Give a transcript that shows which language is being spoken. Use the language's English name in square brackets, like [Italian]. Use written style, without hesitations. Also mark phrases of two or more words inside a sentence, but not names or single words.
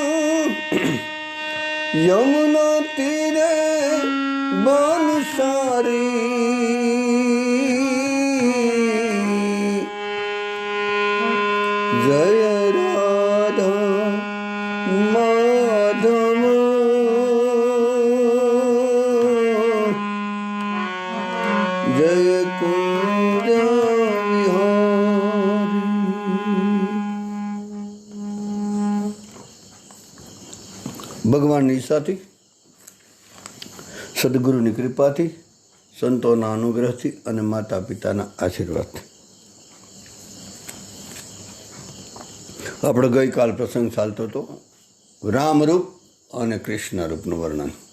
[Hindi] यमुना तीरे बनसारी जय राधा माधव जय कुंज विहारी। [Gujarati] ભગવાનની ઈચ્છાથી સદગુરુની કૃપાથી સંતોના અનુગ્રહથી અને માતા પિતાના આશીર્વાદથી આપણો ગઈકાલ પ્રસંગ ચાલતો હતો રામરૂપ અને કૃષ્ણ રૂપનું વર્ણન।